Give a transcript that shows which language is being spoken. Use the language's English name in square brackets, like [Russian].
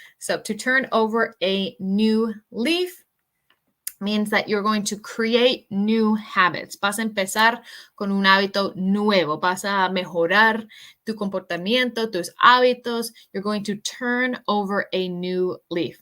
[English] So to turn over a new leaf means that you're going to create new habits. [Spanish] Vas a empezar con un hábito nuevo. Vas a mejorar tu comportamiento, tus hábitos. [English] You're going to turn over a new leaf.